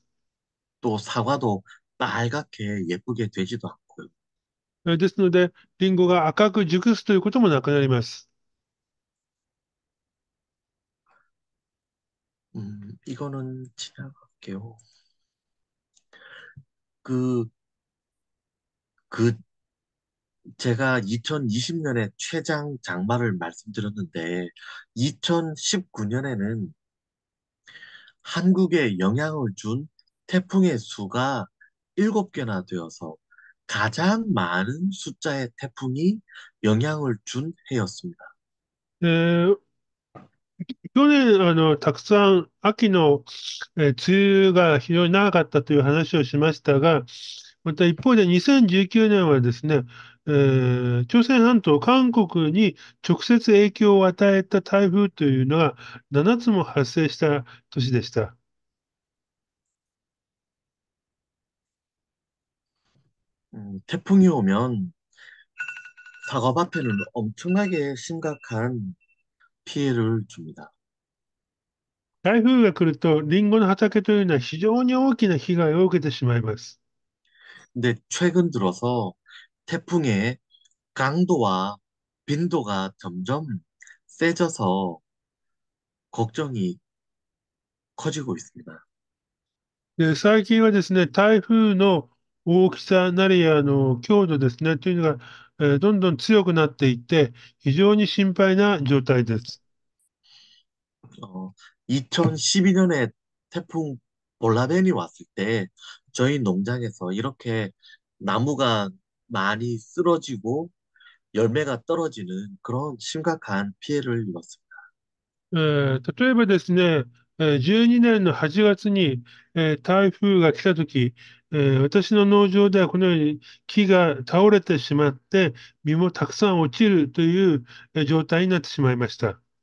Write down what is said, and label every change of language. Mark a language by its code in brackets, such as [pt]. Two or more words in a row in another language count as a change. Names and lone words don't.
[ko] 또 사과도 빨갛게 예쁘게 되지도 않고요. [ja] ですので、リンゴが赤く熟すということもなくなります。 [ko] 이거는 지나갈게요. 그 그 제가 2020년에 최장 장마를 말씀드렸는데 2019년에는 한국에 영향을 준 태풍의 수가 7개나 되어서 가장 많은 숫자의 태풍이 영향을 준 해였습니다. [ja] 去年、たくさん秋の、梅雨が非常に長かったという話をしましたが、また一方で2019年はですね、朝鮮半島、韓国に直接影響を与えた台風というのが7つも発生した年でした。 [ko] 태풍이 오면 사과밭에는 엄청나게 심각한 피해를 줍니다. [ja] 台風が来ると、リンゴの畑というのは非常に大きな被害を受けてしまいます。 [ko] 근데 최근 들어서 태풍의 강도와 빈도가 점점 세져서 걱정이 커지고 있습니다. [ja] で、最近はですね、台風の大きさなり、強度ですね、というのが、どんどん強くなっていって、非常に心配な状態です。 [ko] 어, 2012년에 태풍 볼라벤이 왔을 때 저희 농장에서 이렇게 나무가 많이 쓰러지고 열매가 떨어지는 그런 심각한 피해를 입었습니다. [ja] 例えばですね、12年の8月に、台風が来たとき、私の農場ではこのように木が倒れてしまって、実もたくさん落ちるという、状態になってしまいました。